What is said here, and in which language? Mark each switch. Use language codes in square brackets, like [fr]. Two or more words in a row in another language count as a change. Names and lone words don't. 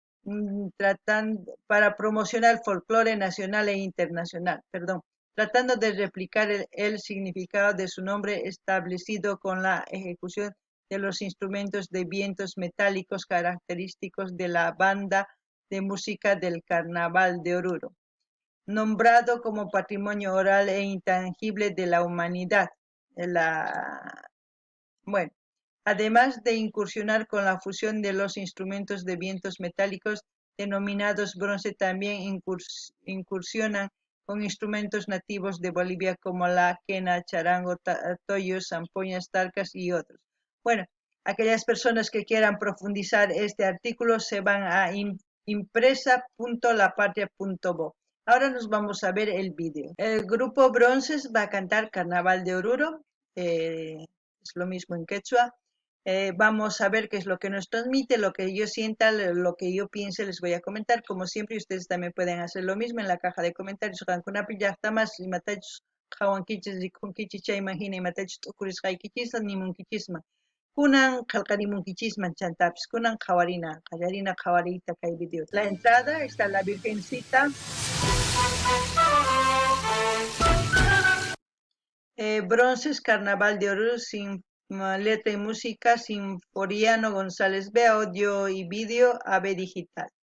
[es] para promocionar el folclore nacional e internacional, tratando de replicar el significado de su nombre establecido con la ejecución de los instrumentos de vientos metálicos característicos de la banda de música del Carnaval de Oruro, nombrado como patrimonio oral e intangible de la humanidad. Bueno, además de incursionar con la fusión de los instrumentos de vientos metálicos denominados bronce, también incursionan con instrumentos nativos de Bolivia como la quena, charango, toyos, zampoñas, tarcas y otros. Bueno, aquellas personas que quieran profundizar este artículo se van a impresa.lapatria.bo. Ahora nos vamos a ver el vídeo. El grupo Bronces va a cantar Carnaval de Oruro, es lo mismo en quechua. Vamos a ver qué es lo que nos transmite, lo que yo sienta, lo que yo piense, les voy a comentar. Como siempre, ustedes también pueden hacer lo mismo en la caja de comentarios. [qu] Kunan qalqarimunkichisman chantapis, kunan qallarina qawariyta kay video. [es] La entrada está la Virgencita. Bronces, Carnaval de Oruro, sin letra y música, Sinforiano González B, audio y vídeo, AB Digital.